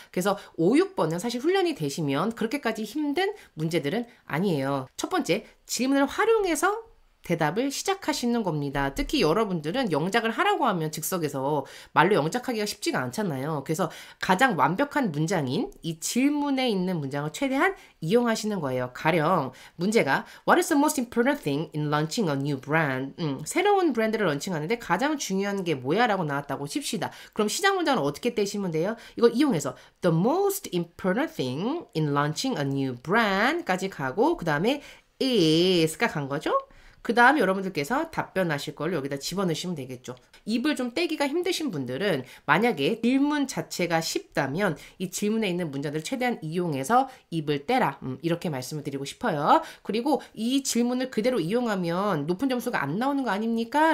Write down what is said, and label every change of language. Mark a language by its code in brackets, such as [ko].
[ko] 그래서 5, 6번은 사실 훈련이 되시면 그렇게까지 힘든 문제들은 아니에요. 첫 번째, 질문을 활용해서 대답을 시작하시는 겁니다. 특히 여러분들은 영작을 하라고 하면 즉석에서 말로 영작하기가 쉽지가 않잖아요. 그래서 가장 완벽한 문장인 이 질문에 있는 문장을 최대한 이용하시는 거예요. 가령 문제가 [en] What is the most important thing in launching a new brand? [ko] 새로운 브랜드를 런칭하는데 가장 중요한 게 뭐야? 라고 나왔다고 칩시다. 그럼 시작 문장은 어떻게 떼시면 돼요? 이걸 이용해서 [en] The most important thing in launching a new brand [ko] 까지 가고 그 다음에 is가 간 거죠? 그 다음에 여러분들께서 답변하실 걸 여기다 집어넣으시면 되겠죠. 입을 좀 떼기가 힘드신 분들은 만약에 질문 자체가 쉽다면 이 질문에 있는 문장들을 최대한 이용해서 입을 떼라. 이렇게 말씀을 드리고 싶어요. 그리고 이 질문을 그대로 이용하면 높은 점수가 안 나오는 거 아닙니까?